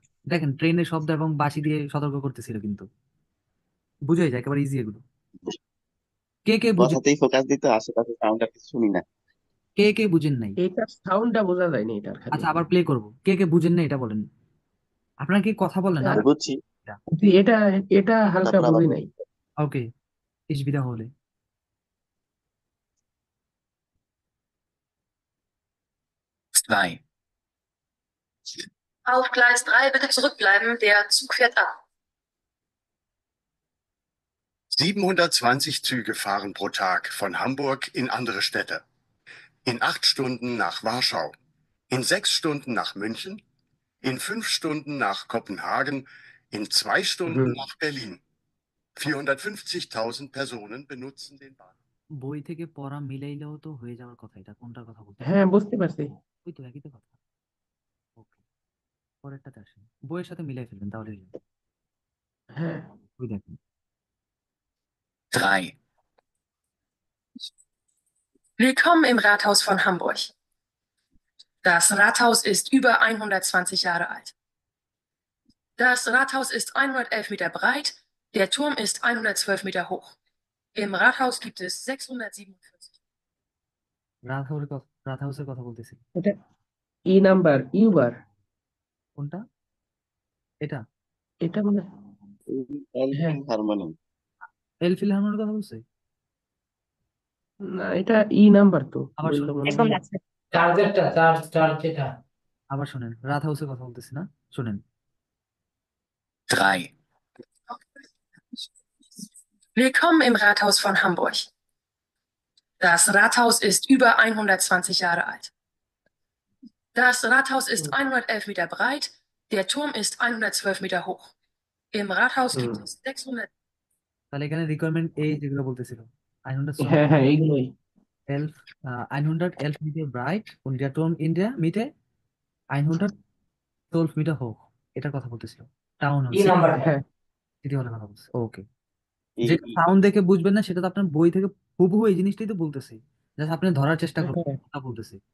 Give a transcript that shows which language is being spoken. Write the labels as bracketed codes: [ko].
[bn] দেখেন ট্রেনের শব্দ এবং বাঁশি দিয়ে সতর্ক করতেছিল, কিন্তু বুঝাই যায় একেবারে ইজি এগুলো। কে কে বুঝে, কথাতেই ফোকাস দিতে আশেপাশে সাউন্ড আর কিছু শুনি না। কে কে বুঝেন নাই? এইটার সাউন্ডটা বোঝা যায়নি এটার খালি আচ্ছা, আবার প্লে করব, কে কে বুঝেন না এটা বলেন। আপনারা কি কথা বলেন না? আমি বুঝছি, জি, এটা এটা হালকা তারপর আবার বুঝি নাই [de] ওকে, ich wiederhole. Auf Gleis 3 bitte zurückbleiben, der Zug fährt ab. 720 Züge fahren pro Tag von Hamburg in andere Städte. In 8 Stunden nach Warschau, in 6 Stunden nach München, in 5 Stunden nach Kopenhagen, in 2 Stunden [bn] hmm [de] nach Berlin. 450.000 Personen benutzen den Bahnhof. [bn] বই থেকে পড়া মিলাইলেও তো হয়ে যাওয়ার কথা, এটা কোনটার কথা বলতে? হ্যাঁ বুঝতে পারছি ওই তো একই তো কথা। ওকে, পরেরটাতে আসেন, বইয়ের সাথে মিলাই ফেলবেন তাহলে হয়ে যাবে। হ্যাঁ ওই দেখেন, [de] Willkommen im Rathaus von Hamburg. Das Rathaus ist über 120 Jahre alt. Das Rathaus ist 111 Meter breit, der Turm ist 112 Meter hoch. Im Rathaus gibt es 647. [bn] রাত হাউসের কথা বলতেছি। এটা ই নাম্বার ইউবার কোনটা? এটা এটা মানে হ্যাঁ হারমোনিয়াম। এল ফিলহারমোনির কথা বলছে। না এটা ই নাম্বার তো আবার বললো শোনেন, মনে একদম হয় লাগছে চার্জারটা চার্জ চার্জ যেটা আবার শোনেন, রাত হাউসের কথা বলতেছি না, শোনেন। 3. [de] Willkommen im Rathaus von Hamburg. Das Rathaus ist über 120 Jahre alt. Das Rathaus ist 111 Meter breit, der Turm ist 112 Meter hoch. Im Rathaus gibt es 600 [bn] তাহলে এখানে রিকোয়ারমেন্ট এই যেগুলো বলতেছিল হ্যাঁ হ্যাঁ এইগুলোই [de] 111 Meter breit und der Turm in der Mitte 112 Meter hoch, [bn] এটার কথা বলতেছিল। টাউন হল কি নাম্বার হ্যাঁ সিটি হলের কথা বলছে। ওকে, ই যেটা সাউন্ড দেখে বুঝবেন না সেটা তো আপনার বই থেকে হুবহু এই জিনিসটাই তো বলতেছে, জাস্ট আপনি ধরার চেষ্টা করবেন কথা বলতেছে।